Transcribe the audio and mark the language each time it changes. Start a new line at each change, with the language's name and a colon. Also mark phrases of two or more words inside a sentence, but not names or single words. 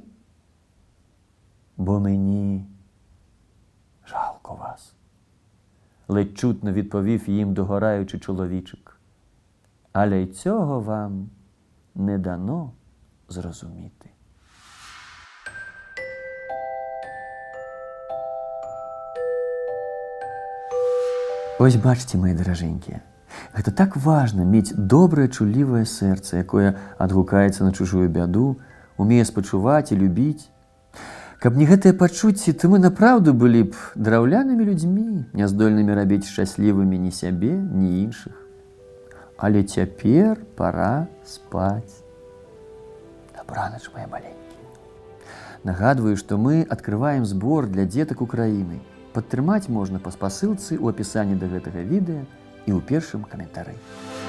Ukrainian: «Бо мені жалко вас», – ледь чутно відповів їм догораючий чоловічик. «Але й цього вам не дано зрозуміти». Ось бачите,
Russian: мои дороженькие, это так важно иметь доброе, чуливое сердце,
Belarusian: якое адгукаецца на чужую бяду, умее спачуваць і любіць. Каб не гэтыя пачуцці, то мы направду былі б драўлянымі людзьмі, няздольнымі рабіць шчаслівымі ні сябе, ні іншых. Але цяпер пора спаць. Добраноч,
Russian: мои маленькие.
Belarusian: Нагадваю, што мы адкрываем збор для дзетак Украіны. Падтрымаць можна па спасылцы ў апісанні да гэтага відэа і ў першым каментары.